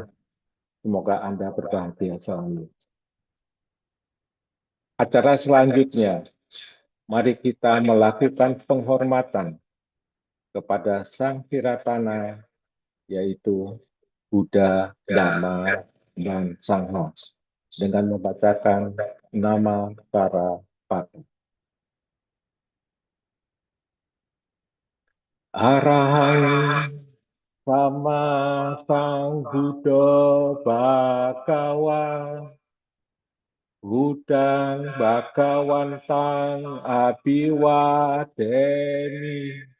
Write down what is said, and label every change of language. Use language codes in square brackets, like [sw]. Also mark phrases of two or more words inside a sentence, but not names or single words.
[id] Semoga Anda berbahagia selalu. Acara selanjutnya, mari kita melakukan penghormatan kepada Sang Viratana, yaitu Buddha, Dhamma, dan Sangha, dengan membacakan nama para patut. [pi] Arahang sama Sang Buddha Bhagawa, Budang Bhagawantang Abiwadeni,